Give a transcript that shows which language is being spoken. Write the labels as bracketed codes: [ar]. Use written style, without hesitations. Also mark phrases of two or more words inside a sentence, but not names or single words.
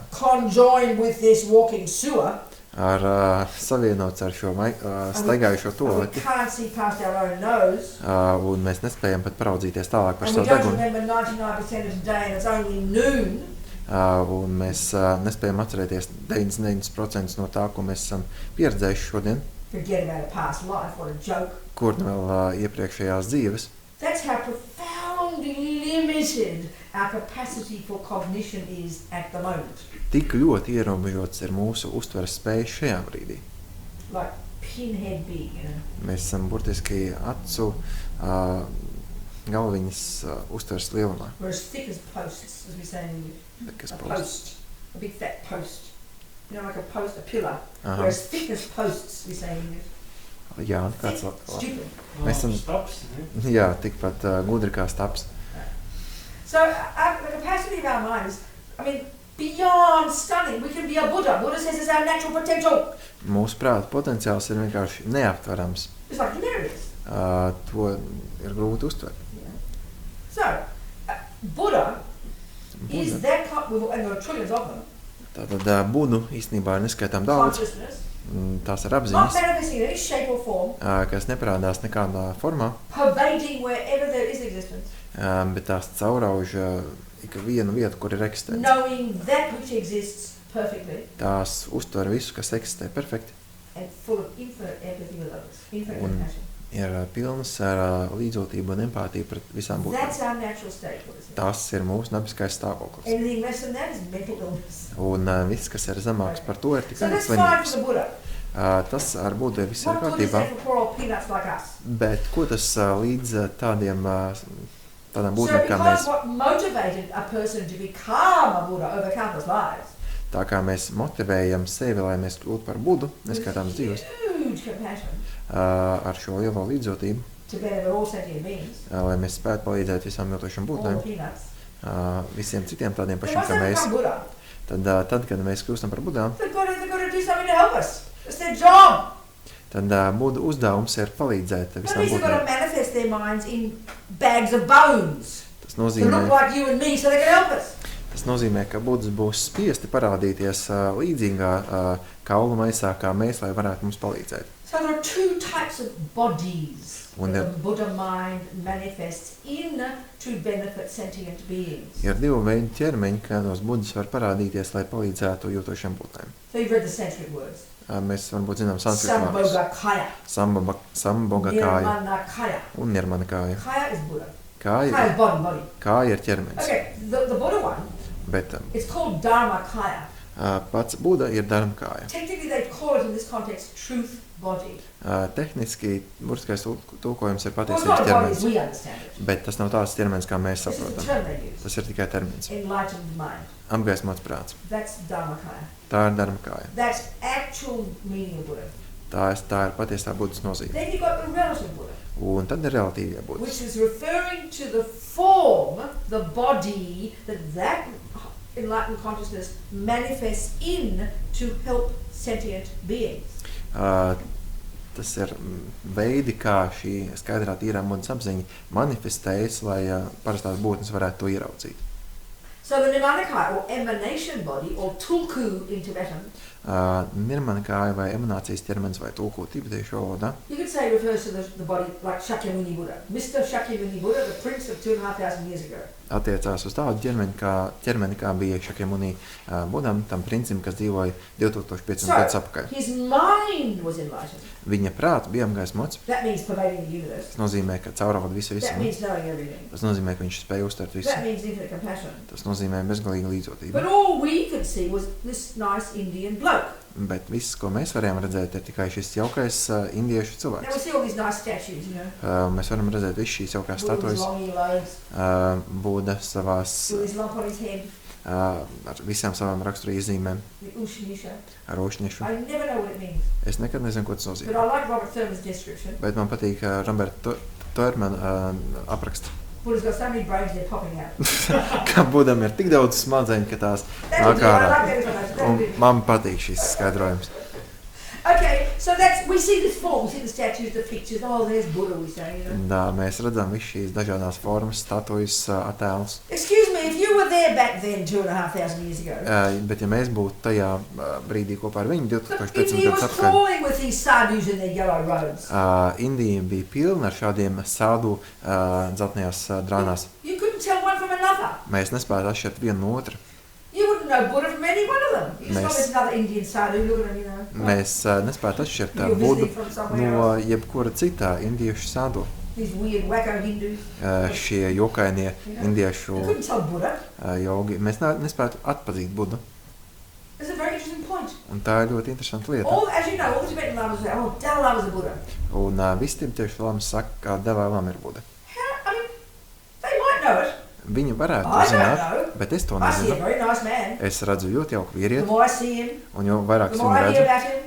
[en] conjoined with this walking sewer, [lv] savienots ar šo staigājušo [en] and we [lv] tualeti, [en] can't see past our own nose, [lv] un mēs nespējam pat paraudzīties tālāk par [en] and we [lv] savu [en] don't [lv] degunu, [en] remember 99% of the day and it's only noon, [lv] un mēs nespējam atcerēties 99% no tā, ko mēs esam pieredzējuši šodien, [en] forget about a past life, what a joke. [lv] kur vēl iepriekšējās dzīves. [en] That's how profoundly limited our capacity for cognition is at the moment. [lv] Tik ļoti ierobežots ir mūsu uztveres spējas šajā brīdī. [en] Like pinhead big, you know. [lv] Mēs esam burtiski acu galviņas uztveres lielumā. [en] We're as thick as posts, as we say in English. [lv] Kas [en] A post? post. A big fat post. You know, like a post, a pillar. Aha. We're as thick as posts, we say in English. [lv] Jā, kāds [en] Stupid. [lv] Mēs esam, Staps, ne? jā, tikpat gudri kā staps. [en] So the capacity of our mind is, I mean, beyond stunning. We can be a Buddha. Buddha says it's our natural potential. [lv] Mūsu prāta potenciāls ir vienkārši neaptverams. [en] It's like hilarious. [lv] To ir grūti uztvert. [en] So, Buddha is [lv] Buda. [en] that, and there are trillions of them, [lv] Tātad Budu īstenībā ir neskaitām daudz. [en] consciousness, [lv] Tās ir [en] not [lv] apziņas, [en] manifesting in any shape or form, [lv] kas neparādās nekādā formā, [en] pervading wherever there is existence, [lv] bet tās caurauž ikvienu vietu, kur ir eksistenci. [en] knowing that which exists perfectly [lv] Tās uztver visu, kas eksistē perfekti, [en] and full of infinite empathy with others, infinite [lv] Un- [en] compassion. [lv] ir pilnas ar līdzjūtību un empātiju pret visām būtnēm. [en] That's our natural state, Buddha says. [lv] Tas ir mūsu dabiskais stāvoklis. [en] Anything less than that is mental illness. [lv] Un viss, kas ir zemāks par to, ir [en] So [lv] tikai [en] that's fine for [lv] slimības. [en] the Buddha. [lv] Tas ar Budu viss ir [en] What would this [lv] kārtībā, [en] say for poor old peanuts like us? [lv] bet ko tas līdz tādām [en] So [lv] būtnēm kā [en] because [lv] mēs, [en] what motivated a person to become a Buddha over countless lives [lv] tā kā mēs motivējam sevi, lai mēs kļūtu par Budu, neskaitāmas dzīves, [en] huge compassion [lv] ar šo lielo līdzjūtību, [en] to benefit all sentient beings, [lv] lai mēs spētu palīdzēt visām jūtošām [en] all [lv] būtnēm, [en] the peanuts. [lv] visiem citiem tādiem [en] They [lv] pašiem [en] must [lv] kā [en] have [lv] mēs, [en] become Buddha. [lv] tad, kad mēs kļūstam par Budām, [en] They've got to do something to help us. It's their job. [lv] tad Budu uzdevums ir palīdzēt [en] That [lv] visām [en] means they've got [lv] būtnēm. [en] to manifest their minds in bags of bones [lv] Tas [en] to look [lv] nozīmē, [en] like you and me so they can help us. [lv] Tas nozīmē, ka Buds būs spiesti parādīties līdzīgā kaulu maisā kā mēs, lai varētu mums palīdzēt. [en] So there are two types of bodies [lv] Un [en] that [lv] ir- [en] the Buddha mind manifests in to benefit sentient beings. [lv] Ir divi veidi ķermeņi, kādos Buds var parādīties, lai palīdzētu jūtošām būtnēm. [en] So you've read the Sanskrit words. [lv] Mēs varbūt zinām sanskritu vārdus. [en] Sambhogakaya, [lv] Samboga kāja [en] Nirmanakaya. [lv] un nirmana kāja. [en] Kaya is Buddha. [lv] Kāja, [en] Kaya is body. [lv] kāja ir ķermenis, [en] Okay, the Buddha one, [lv] bet [en] it's called Dharmakaya. [lv] pats Buda ir dharma kāja. [en] Technically they call it in this context truth body. [lv] Tehniski, burtiskais tulkojums ir [en] Well, it's [lv] patiesības [en] not a body as [lv] ķermenis, [en] we understand it. [lv] bet tas nav tāds ķermenis, kā mēs [en] This is the [lv] saprotam. [en] term they use. [lv] Tas ir tikai termins. [en] Enlightened mind. [lv] Apgaismots prāts. [en] That's Dharmakaya. [lv] Tā ir dharma kāja. [en] That's actual meaning of Buddha. [lv] Tā ir patiesā Budas nozīme. [en] Then you've got the relative Buddha, [lv] Un tad ir relatīvie Budas, [en] which is referring to the form, the body that enlightened consciousness manifests in to help sentient beings. [lv] Tas ir veidi, kā šī skaidrā tīrā Budas apziņa manifestējas, lai parastās būtnes varētu to ieraudzīt. [en] So the Nirmanakaya, or emanation body, or tulku in Tibetan, [lv] Nirmana kāja vai emanācijas ķermenis vai tulku tibetiešu valodā. [en] you could say refers to the body like Shakyamuni Buddha. Mr. Shakyamuni Buddha, the prince of 2,500 years ago. [lv] Attiecās uz tādu ķermeni, kā bija Šakyamunī Budam, tam princim, kas dzīvoja 2500 gadus atpakaļ. [en] His mind was enlightened. [lv] Viņa prāts bija apgaismots. [en] That means pervading the universe. [lv] Tas nozīmē, ka caurauga visu [en] That [lv] visumu. [en] means knowing everything. [lv] Tas nozīmē, ka viņš spēja uztvert visu. [en] That means infinite compassion. [lv] Tas nozīmē bezgalīgu līdzjūtību. [en] But all we could see was this nice Indian bloke. [lv] Bet viss, ko mēs varējām redzēt, ir tikai šis jaukais indiešu [en] Now we [lv] cilvēks. [en] see all these nice statues, you know. [lv] Mēs varam redzēt visu šīs jaukās [en] Buddha with his [lv] statujas. [en] long earlobes, [lv] Buda savās, [en] with his lump on his head, [lv] ar visām savām raksturīzīmēm, [en] the Ushanisha. [lv] ar rošņiešu. [en] I never know what it means, [lv] Es nekad nezinu, ko tas [en] but [lv] nozīmē. [en] I like Robert Thurman's description. [lv] Bet man patīk Roberta Thurmana apraksts. [en] Buddha's got so many brains they're popping out. [lv] Ka Budam ir tik daudz smadzeņu, ka tās [en] That [lv] nāk [en] would do, I [lv] ārā. [en] like that explanation. That [lv] Un [en] would do. [lv] man patīk šis skaidrojums. [en] Okay, So we see this form, we see the statues, the pictures, there's Buddha, we say, you know. [lv] Mēs redzam visu šīs dažādās formas, statujas, attēlus. [en] Excuse me, if you were there back then 2,500 years ago. [lv] Bet ja mēs būtu tajā brīdī kopā ar viņu 2500 [en] India [lv] gadus [en] was crawling with these sadhus in their yellow robes. [lv] Indija bija pilna ar šādiem sādu dzeltenajās drānās. [en] You couldn't tell one from another. [lv] Mēs nespētu atšķirt vienu no otru. [en] You wouldn't know Buddha from any one of them. It's not there's another Indian sadhu, look at them, you know. [lv] Mēs nespētu atšķirt Budu no jebkura citā indiešu sādu. [en] These weird wacko Hindus. [lv] Šie jokainie indiešu [en] You couldn't tell Buddha. [lv] Jogi. Mēs nespētu atpazīt Budu. [en] It's a very interesting point. [lv] Un tā ir ļoti interesanta lieta. [en] As you know, all the Tibetan lamas say, Dalai Lama's a Buddha. [lv] Un visi tibetiešu lamas saka, ka Dalai Lama ir Buda. [en] I mean, they might know it. [lv] Viņi varētu to zināt, bet es to [en] I see a [lv] nezinu. [en] very nice man. [lv] Es redzu ļoti jauku [en] The [lv] vīrieti, [en] more I see him, [lv] un jo vairāk es [en] the more [lv] viņu [en] I hear [lv] redzu, [en] about him.